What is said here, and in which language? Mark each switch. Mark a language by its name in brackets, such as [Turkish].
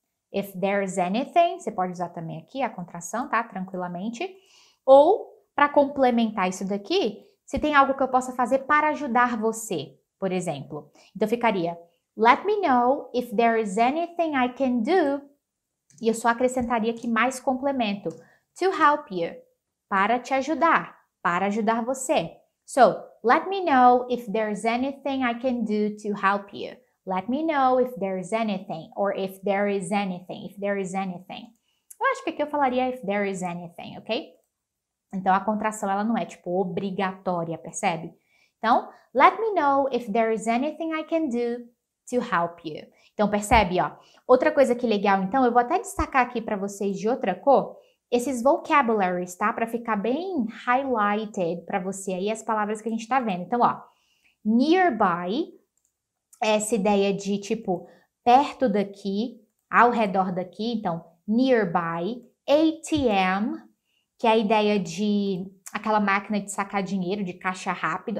[English] If there is anything, [Portuguese] você pode usar também aqui a contração, tá? Tranquilamente. Ou, para complementar isso daqui, se tem algo que eu possa fazer para ajudar você, por exemplo. [English] Então, ficaria, let me know if there is anything I can do. [Portuguese] E eu só acrescentaria aqui mais complemento. [English] To help you. [Portuguese] Para te ajudar. Para ajudar você. [English] So, let me know if there's anything I can do to help you. Let me know if there's anything. Or if there is anything. If there is anything. [Portuguese] Eu acho que aqui eu falaria [English] if there is anything, [Portuguese] ok? Então, a contração, ela não é, tipo, obrigatória, percebe? [English] Então, let me know if there is anything I can do to help you. [Portuguese] Então, percebe, ó. Outra coisa que legal, então, eu vou até destacar aqui para vocês de outra cor, esses vocabularies, tá? Para ficar bem highlighted para você aí as palavras que a gente tá vendo. Então, ó, nearby, essa ideia de, tipo, perto daqui, ao redor daqui, então, nearby, ATM, que é a ideia de aquela máquina de sacar dinheiro, de caixa rápido.